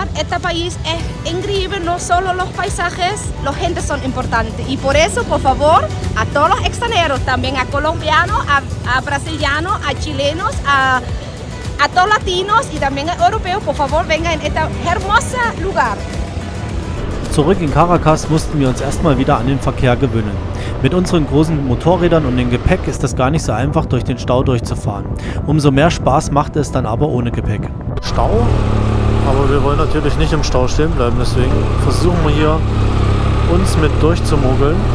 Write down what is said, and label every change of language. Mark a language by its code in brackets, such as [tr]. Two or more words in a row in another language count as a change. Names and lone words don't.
[es] Este país es increíble, no solo los paisajes, la gente son importantes. Y por eso, por favor, a todos los extranjeros, también a colombianos, a brasilianos, a chilenos, a todos latinos y también a europeos, por favor, vengan en este hermoso lugar. [de] Zurück in Caracas mussten wir uns erstmal wieder an den Verkehr gewöhnen. Mit unseren großen Motorrädern und dem Gepäck ist es gar nicht so einfach, durch den Stau durchzufahren. Umso mehr Spaß macht es dann aber ohne Gepäck. Stau, aber wir wollen natürlich nicht im Stau stehen bleiben, deswegen versuchen wir hier uns mit durchzumogeln.